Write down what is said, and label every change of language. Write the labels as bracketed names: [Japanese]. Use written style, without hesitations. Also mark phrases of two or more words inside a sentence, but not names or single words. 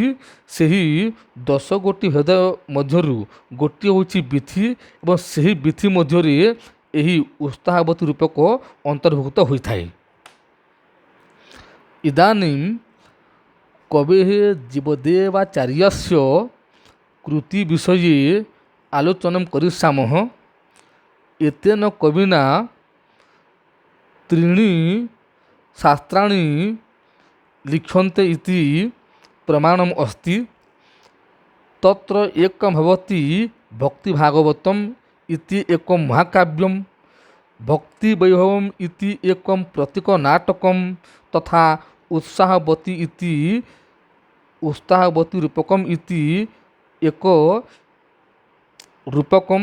[Odia] ସେହି 10 ଗୋଟି ଭେଦ ମଧ୍ୟରୁ ଗୋଟିଏ ହେଉଛି ବିଧି, ଏବଂ ସେହି ବିଧି ମଧ୍ୟରେ ଏହି ଉତ୍ସାହବତୀ ରୂପକ ଅନ୍ତର୍ଭୁକ୍ତ ହୋଇଥାଏ। [Sanskrit] ଇଦାନୀଂ କବେଃ ଜୀବଦେବାଚାର୍ଯ୍ୟସ୍ୟ କୃତି ବିଷये ଆଲୋଚନାं କରିଷ୍ୟାମः। ଏତେନ କବିନା 3 शास्त्राणि लिख्यन्ते इति प्रमाणम् अस्ति। तत्र एकं भवति भक्ति भागवतम् इति एकं महाकाव्यं, भक्ति वैभवम् इति एकं प्रतीक नाटकं, तथा उत्साहवती रूपकम् इति एक रूपकं।